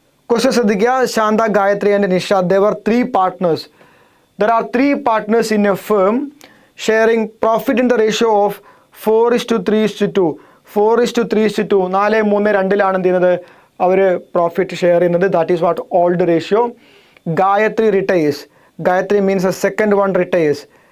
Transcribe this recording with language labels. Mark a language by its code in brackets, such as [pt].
[en] question [ml] ശ്രദ്ധിക്കുക. [en] Shanta, Gayathri and Nisha, there are 3 partners. There are 3 partners in a firm sharing profit in the ratio of 4:3:2. [ml] 4:3:2, 4:3:2 എന്ത് ചെയ്യുന്നത്, അവർ profit share ചെയ്യുന്നത്. [en] That is what old ratio. Gayathri retires, Gayathri means second one retires.